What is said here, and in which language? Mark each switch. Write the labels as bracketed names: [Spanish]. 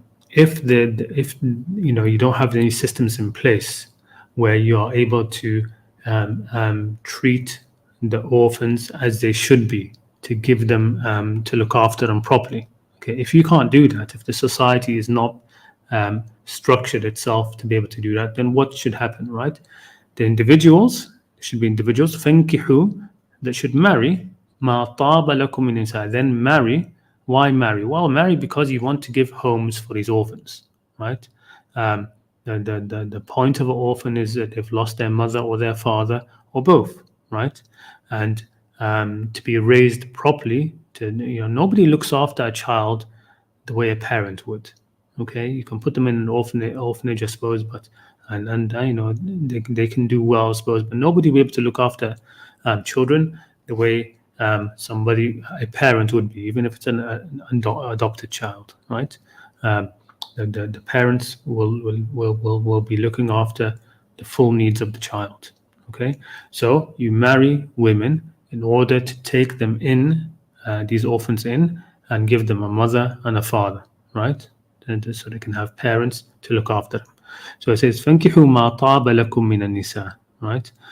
[English] If you don't have any systems in place where you are able to treat the orphans as they should be, to give them to look after them properly. Okay, if you can't do that, if the society is not structured itself to be able to do that, then what should happen, right? The individuals should be individuals. [Arabic] فَانْكِحُوا, [English] that should marry [Arabic] مَا طَابَ لَكُم مِّن النِّسَاءِ, [English] then marry. Why marry? Well, marry because you want to give homes for these orphans, right? The point of an orphan is that they've lost their mother or their father or both, right? And to be raised properly, nobody looks after a child the way a parent would. Okay, you can put them in an orphanage, I suppose, but they can do well, I suppose, but nobody will be able to look after children the way a parent would be, even if it's an adopted child, right? The parents will be looking after the full needs of the child. Okay, so you marry women in order to take them in, these orphans in, and give them a mother and a father, right? And so they can have parents to look after them. So it says, [Arabic] فَانْكِحُوا مَا طَابَ لَكُم مِّنَ النِّسَاءِ, [English] right?